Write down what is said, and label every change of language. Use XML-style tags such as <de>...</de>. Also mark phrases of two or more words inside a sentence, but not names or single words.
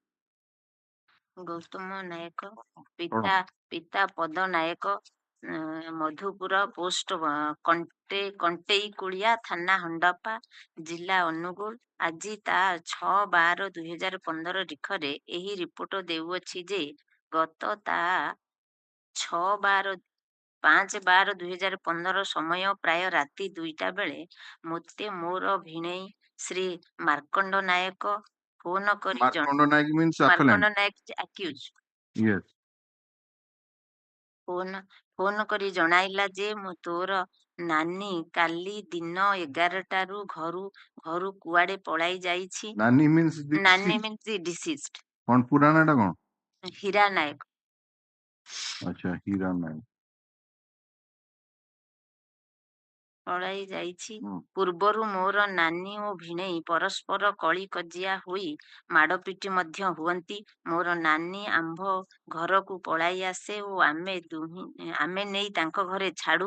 <or>ଗୌତମ ନାୟକ ପିତା ପଦ ନାୟକ ମଧୁପୁର ପୋଷ୍ଟ କଣ୍ଟେଇ କୁଳିଆ ଥାନା ହଣ୍ଡପା ଜିଲ୍ଲା ଅନୁଗୁଳ ଆଜି ତା 6/12/2015 ରିଖରେ ଏହି ରିପୋର୍ଟ ଦେଉଅଛି ଯେ ଗତ ତା 5/12/2015 ସମୟ ପ୍ରାୟ ରାତି 2ଟା ବେଳେ ମୋତେ ମୋର ଭିଣେଇ ଶ୍ରୀ ମାର୍କଣ୍ଡ ନାୟକ ଫୋନ କରି</or> <en>Markonda Naik means appellant. ମାର୍କଣ୍ଡ ନାୟକ accused Yes.</en> <or>ଫୋନ କରି ଜଣାଇଲା ଯେ ତୋର ନାନୀ କାଲି ଦିନ 11ଟାରୁ ଘରୁ କୁଆଡେ ପଳାଇ ଯାଇଛି।</or> <en>Nani means the</en> <or>ନାନୀ</or> <en>deceased. means the deceased.</en> <hi>कौन पुराना टा कौन</hi> <or>ହୀରା ନାୟକ</or> <hi>अच्छा हीरा नायक</hi> <or>ପଳାଇ ଯାଇଛି। ପୂର୍ବରୁ ମୋର ନାନୀ ଓ ଭିଣେଇ ପରସ୍ପର କଳି କଜିଆ ହୋଇ ମାଡ଼ପିଟି ମଧ୍ୟ ହୁଅନ୍ତି। ମୋର ନାନୀ ଆମ୍ଭ ଘରକୁ ପଳାଇ ଆସେ ଓ ଆମେ ନେଇ ତାଙ୍କ ଘରେ ଛାଡୁ।</or>